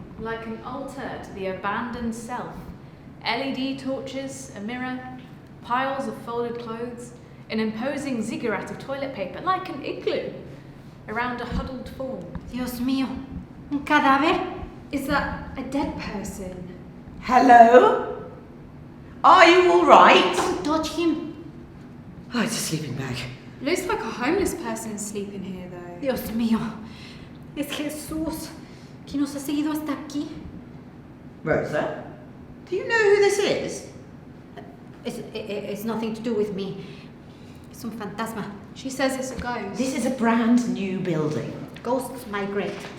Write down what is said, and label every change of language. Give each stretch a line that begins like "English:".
English: Like an altar to the abandoned self. LED torches, a mirror, piles of folded clothes, an imposing ziggurat of toilet paper, like an igloo, around a huddled form.
Spanish: Dios mío, un cadáver?
English: Is that a dead person? Hello? Are you all right? Don't touch him. Oh, it's a sleeping bag. Looks like a homeless person sleeping here, though.
Spanish: Dios mío, es Jesús que nos ha seguido hasta aquí.
English: Rosa, do you know who this is? It's nothing to do with me.
Spanish: Es un fantasma.
English: She says it's a ghost. This is a brand new building. Ghosts migrate.